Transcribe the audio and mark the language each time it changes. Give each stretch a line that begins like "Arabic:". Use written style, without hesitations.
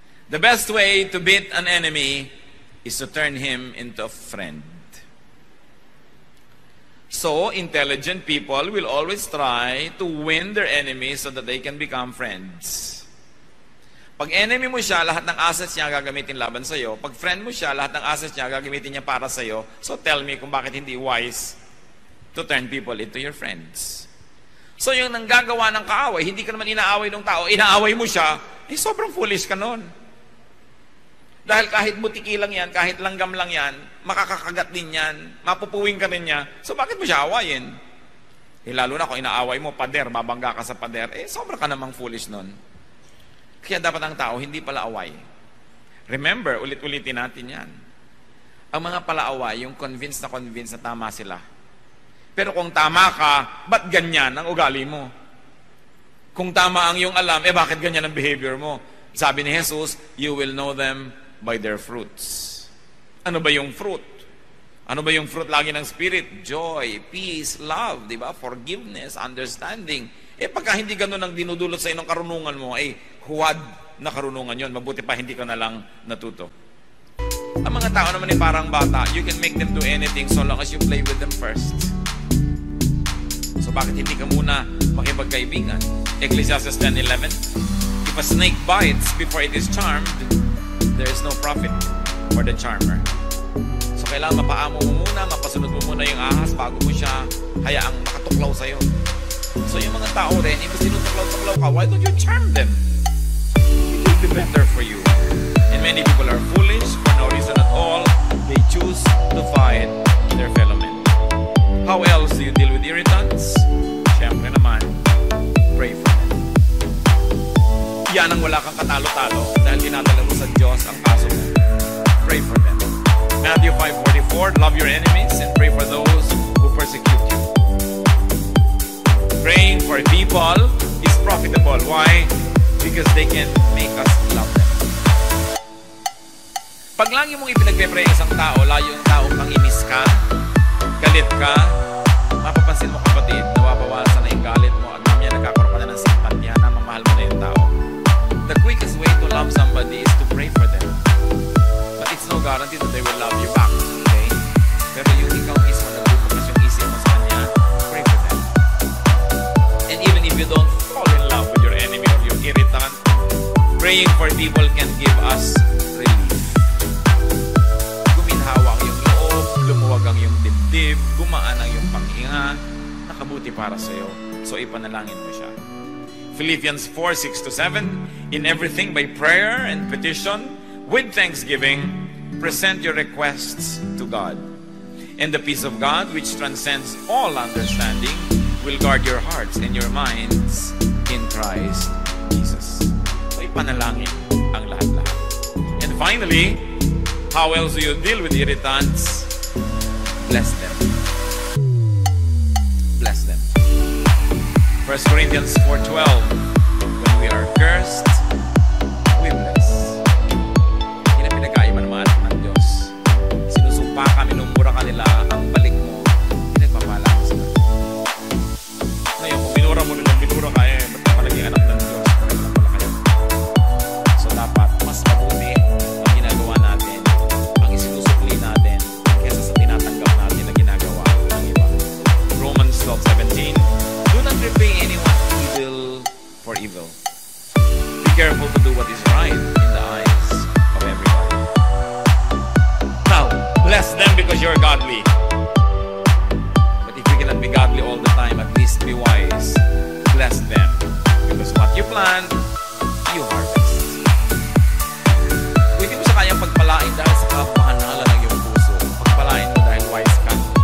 English: The best way to beat an enemy is to turn him into a friend. So, intelligent people will always try to win their enemies so that they can become friends.
Filipino: Pag enemy mo siya, lahat ng assets niya gagamitin laban sa'yo. Pag friend mo siya, lahat ng assets niya gagamitin niya para sa'yo.
English: So tell me
Filipino: kung bakit hindi
English: wise to turn people into your friends.
Filipino: So yung nanggagawa ng kaaway, hindi ka naman inaaway ng tao, inaaway mo siya, sobrang foolish ka nun. Dahil kahit butiki lang yan, kahit langgam lang yan, makakakagat din yan, mapupuwing ka rin niya, so bakit mo siya awayin? Lalo na kung inaaway mo, pader, mabangga ka sa pader, sobra ka namang foolish nun. Kaya dapat ang tao hindi pala away. Remember, ulit-ulitin natin yan. Ang mga palaaway, yung convinced na tama sila. Pero kung tama ka, ba't ganyan ang ugali mo? Kung tama ang iyong alam, bakit ganyan ang behavior mo? Sabi ni Jesus,
English: you will know them by their fruits.
Filipino: Ano ba yung fruit? Ano ba yung fruit lagi ng Spirit?
English: Joy, peace, love,
Filipino: di ba?
English: Forgiveness, understanding.
Filipino: Pagka hindi ganun ang dinudulot sa inong karunungan mo, huwad na karunungan yon. Mabuti pa hindi ka na lang natuto. Ang mga tao naman parang bata,
English: you can make them do anything so long as you play with them first.
Filipino: So bakit hindi ka muna makipagkaibigan?
English: Ecclesiastes 10:11, if a snake bites before it is charmed, there is no profit for the charmer.
Filipino: So kailangan mapaamo mo muna, mapasunod mo muna yung ahas bago mo siya hayaang makatuklaw sa'yo. So yung mga tao rin, imbes tinutuklaw-tuklaw ka,
English: why don't you charm them? It will be better for you. And many people are foolish for no reason at all. They choose to fight their fellow men. How else do you deal with irritants?
Filipino: Siyempre naman,
English: pray for them.
Filipino: Yan ang wala kang katalo-talo dahil dinadala mo sa Diyos ang kaso mo.
English: Pray for them. Matthew 5:44, love your enemies and pray for those who persecute you. Praying for people is profitable. Why? Because they can make us love them.
Filipino: Pag lagi mong ipinagpe-pray isang tao, layo yung tao kang inis ka, galit ka, mapapansin mo kapatid, nawabawasan na yung galit mo at mamaya nagkakaroon ka na ng simpatya na mamahal mo na yung tao.
English: The quickest way to love somebody is to pray for them. But it's no guarantee that they will love you back. Okay?
Filipino: Pero yung ikaw mismo nagbubukas yung isip mo sa kanya,
English: pray for them. And even if you don't fall in love with your enemy or your irritant, praying for people can give us relief.
Filipino: Guminhawa ang iyong loob, lumuwag ang iyong dibdib, gumaan ang iyong panghinga, nakabuti para sa iyo. So ipanalangin mo siya.
English: Philippians 4:6-7, in everything by prayer and petition, with thanksgiving, present your requests to God. And the peace of God, which transcends all understanding, will guard your hearts and your minds in Christ Jesus.
Filipino: So ipanalangin ang lahat-lahat.
English: And finally, how else do you deal with irritants? Bless them. Bless them. 1 Corinthians 4:12, when we are cursed, we bless.
Filipino: Yan ang pinagkaiba ng mga anak ng Diyos. Sinusumpa ka, minumura ka nila, ang balik mo, pinagpapala ka sila. Ngayon, kung minura mo nilang minura ka, ba't ka palaging anak ng Diyos? Pareho lang pala kayo. So dapat, mas mabuti ang ginagawa natin, ang isinusukli natin, kaysa sa tinatanggap natin na ginagawa ng iba.
English: Romans 12:17, do not repay anyone evil for evil. Be careful to do what is right in the eyes of everybody. Now, bless them because you're godly. But if you cannot be godly all the time, at least be wise. Bless them. Because what you plant, you harvest.
Filipino: Kung hindi mo sa kayang pagpalain dahil sa kapahanalan ng iyong puso, pagpalain mo dahil wise ka.